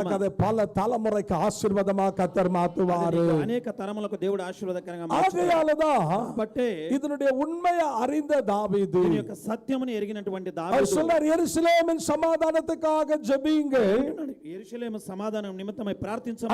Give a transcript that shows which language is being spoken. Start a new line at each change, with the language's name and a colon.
Tamil: உனக்கு அதை பல தலைமுறைக்கு ஆசீர்வாதமா கர்த்தர்
Telugu: అది
Tamil: மாத்துவாரு.
Telugu: నీకు అనేక తరములకు దేవుడు ఆశీర్వాదకరంగా మార్చుతాడు.
Tamil: ஆகையாலதான்
Telugu: కాబట్టి
Tamil: இதனுடைய உண்மையை அறிந்த தாவீது
Telugu: దీని యొక్క సత్యమును ఎరిగినటువంటి
Tamil: அவர்
Telugu: దావీదు
Tamil: சொல்றார், எருசலேமின் சமாதானத்துக்காக ஜெபிங்க.
Telugu: అంటున్నాడు, యెరూషలేము సమాధానం నిమిత్తమై ప్రార్థించమని.